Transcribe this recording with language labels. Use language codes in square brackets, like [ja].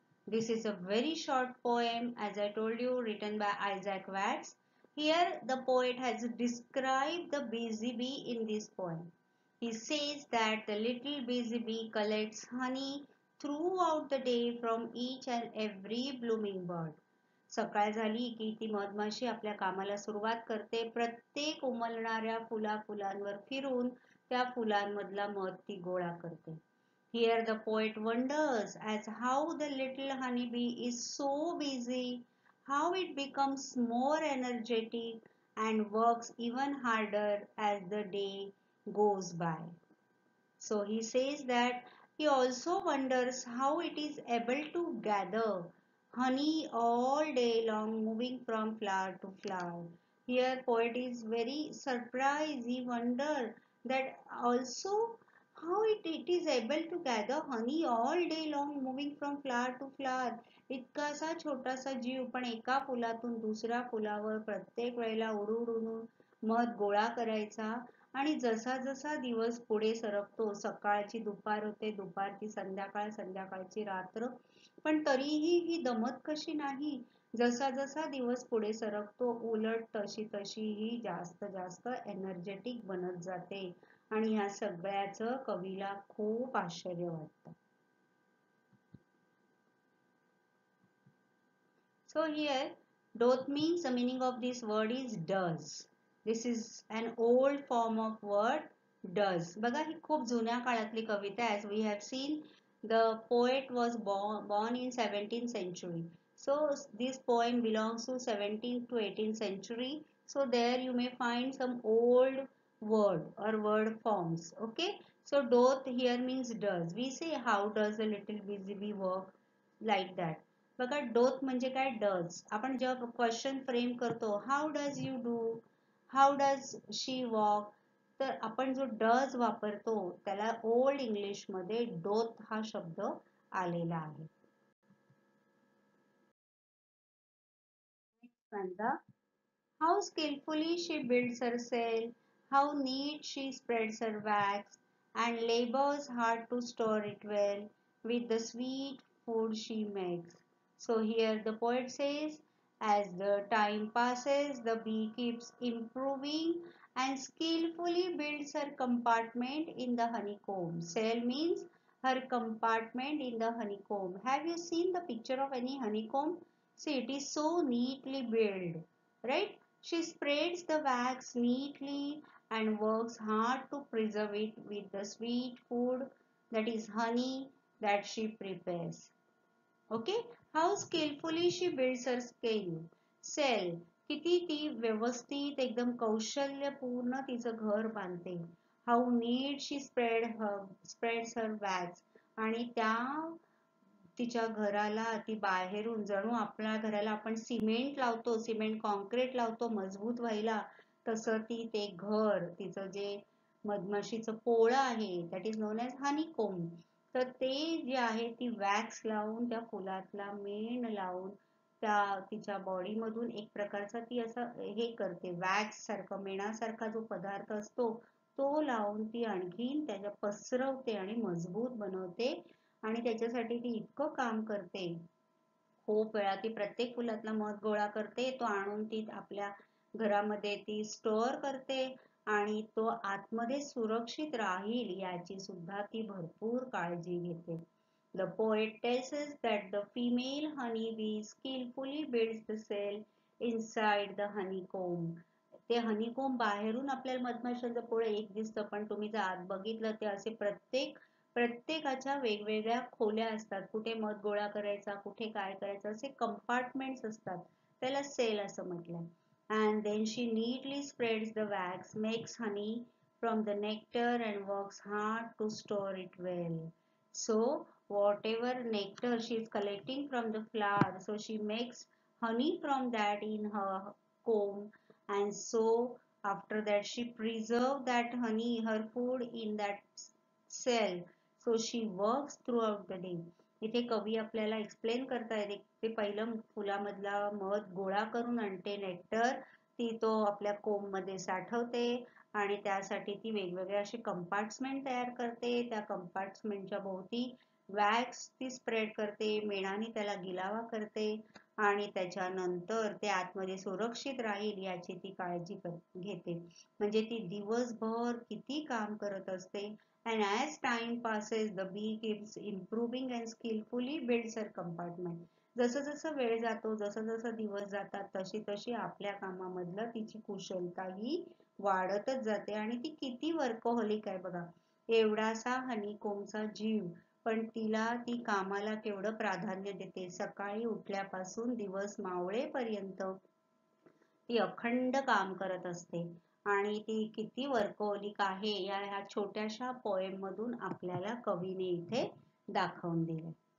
[en] This is a very short poem, as I told you, written by Isaac Watts. Here the poet has described the busy bee in this poem. He says that the little busy bee collects honey throughout the day from each and every blooming bird. [mr] सकाळ झाली की ती मधमाशी आपल्या कामाला सुरुवात करते. प्रत्येक उमलणाऱ्या फुलांवर फिरून त्या फुलांमधला मध ती गोळा करते. [en] Here the poet wonders as how the little honeybee is so busy, how it becomes more energetic and works even harder as the day goes by. So he says that he also wonders how it is able to gather honey all day long, moving from flower to flower. Here poet is very surprised. He wonder that also how it is able to gather honey all day long, moving from flower to flower. [mr] इतकासा छोटासा जीव पण एका फुलातून दुसऱ्या फुलावर प्रत्येक वेळेला उडून मध गोळा करायचा. आणि जसा जसा दिवस पुढे सरकतो, सकाळची दुपार होते, दुपारची संध्याकाळ, संध्याकाळची रात्र, पण तरीही ही दमत कशी नाही. जसा जसा दिवस पुढे सरकतो, उलट तशी तशी ही जास्त जास्त एनर्जेटिक बनत जाते. आणि ह्या सगळ्याचं कवीला खूप आश्चर्य वाटतं. [en] So here, doth means the meaning of this word is does. This is an old form of word does. [mr] बघा ही खूप जुन्या काळातली कविता [en] as we have seen the poet was born in 17th century. So this poem belongs to 17th to 18th century. So there you may find some old word or word forms. Okay. So doth here means does. We say how does a little busy bee work like that. [mr] बघा डोथ म्हणजे काय does. आपण जेव्हा question frame करतो [en] how does you do, how does she walk, [mr] तर आपण जो does वापरतो त्याला ओल्ड इंग्लिश मध्ये डोथ हा शब्द आलेला आहे. [en] How skillfully she builds her cell, how neat she spreads her wax, and labors hard to store it well with the sweet food she makes. So here the poet says, as the time passes, the bee keeps improving and skillfully builds her compartment in the honeycomb. Cell means her compartment in the honeycomb. Have you seen the picture of any honeycomb? See, it is so neatly built, right? She spreads the wax neatly and works hard to preserve it with the sweet food, that is honey, that she prepares. Okay? How skillfully she builds her cell. [mr] किती ती व्यवस्थित एकदम कौशल्यपूर्ण तिचं घर बांधते. [en] How neat she spreads her wax. [mr] आणि त्या तिच्या घराला ती बाहेरून जणू आपल्या घराला आपण सिमेंट लावतो, सिमेंट कॉन्क्रीट लावतो मजबूत व्हायला, तसं ती ते घर तिचं जे मधमाशीचं पोळं आहे [en] that is known as honeycomb, [mr] तर ते जे आहे ती वॅक्स लावून त्या फुलातला मेण लावून त्या तिच्या बॉडीमधून एक प्रकारचा ती असं हे करते, वॅक्स सारखं मेणासारखा जो पदार्थ असतो तो लावून ती आणखीन त्याच्या पसरवते आणि मजबूत बनवते. आणि त्याच्यासाठी ती इतकं काम करते. खूप वेळा ती प्रत्येक फुलातला मध गोळा करते, तो आणून ती आपल्या घरामध्ये ती स्टोअर करते आणि तो आतमध्ये सुरक्षित राहील याची सुद्धा ती भरपूर काळजी घेते. [en] The poet tells us that the female honeybee skillfully builds the cell inside the honeycomb. [mr] ते हनीकोंब बाहेरून आपल्याला मधमाशांचं पोळं एक दिसतं, पण तुम्ही जर आत बघितलं ते असे प्रत्येकाच्या वेगवेगळ्या खोल्या असतात. कुठे मध गोळा करायचा, कुठे काय करायचं, असे कंपार्टमेंट्स असतात. त्याला सेल असं म्हटलंय. [en] And then she neatly spreads the wax, makes honey from the nectar and works hard to store it well. So whatever nectar she is collecting from the flower, so she makes honey from that in her comb, and so after that she preserve that honey, her food in that cell. So she works throughout the day. [mr] इथे कवी आपल्याला explain करतायत ते पहिलं फुलामधला मध गोळा करून आणते नेक्टर, ती तो आपल्या कोंब मध्ये साठवते आणि त्यासाठी ती वेगवेगळे असे कंपार्टमेंट तयार करते. त्या कंपार्टमेंटच्या भोवती वॅक्स ती स्प्रेड करते, मेणाने त्याला गिलावा करते आणि त्याच्यानंतर ते आतमध्ये सुरक्षित राहील याची ती काळजी घेते. म्हणजे ती दिवसभर किती काम करत असते. [en] And as time passes, the bee keeps improving and skillfully builds her compartment. [mr] जसं जसं वेळ जातो, जसं जसं दिवस जातात, तशी तशी आपल्या कामामधलं तिची कुशलताही वाढतच जाते आणि ती किती वर्कहोलिक आहे बघा. एवढासा हनीकोंबचा जीव, पण तिला ती कामाला केवढं प्राधान्य देते. सकाळी उठल्यापासून दिवस मावळेपर्यंत ती अखंड काम करत असते आणि ती किती वर्कहोलिक आहे ह्या छोट्याशा पोएम मधून आपल्याला कवीने इथे दाखवून दिले.